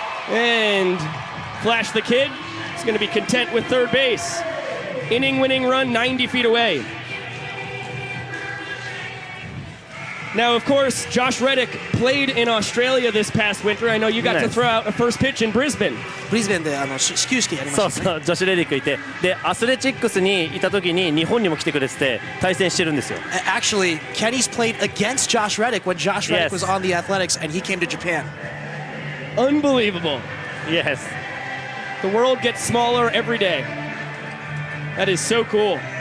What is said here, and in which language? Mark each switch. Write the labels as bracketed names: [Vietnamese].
[English] And Flash the Kid is going to be content with third base. Inning-winning run 90 feet away. Now, of course, Josh Reddick played in Australia this past winter. I know you got to throw out a first pitch in Brisbane. [Japanese] ブリズベンで始球式やりましたね。そうそう、ジョシュ・レディックいて、でアスレチックスにいた時に日本にも来てくれてて対戦してるんですよ。 [English] Actually, Kenny's played against Josh Reddick when Josh Reddick was on the Athletics and he came to Japan. Unbelievable. Yes. The world gets smaller every day. That is so cool.